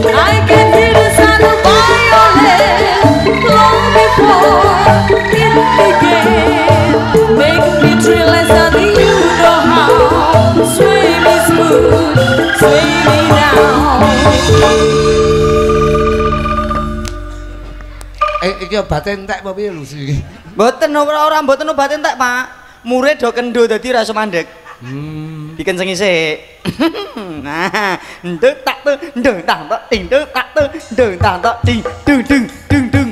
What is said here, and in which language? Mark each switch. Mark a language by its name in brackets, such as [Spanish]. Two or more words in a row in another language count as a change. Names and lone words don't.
[English] I can hear the sound of violin long before it began. Make me thrill as only you know how. Sway me smooth, sway me down. [Javanese] Iki obate entek apa piye Lucy? Mboten ora mboten obat entek, Pak. Murid do kendo dadi ra iso mandeg. Dikencengi sik. Nah, nduk tak tu, nduk tak tok, ting nduk tak tu, nduk tak tok, ting dung dung dung dung.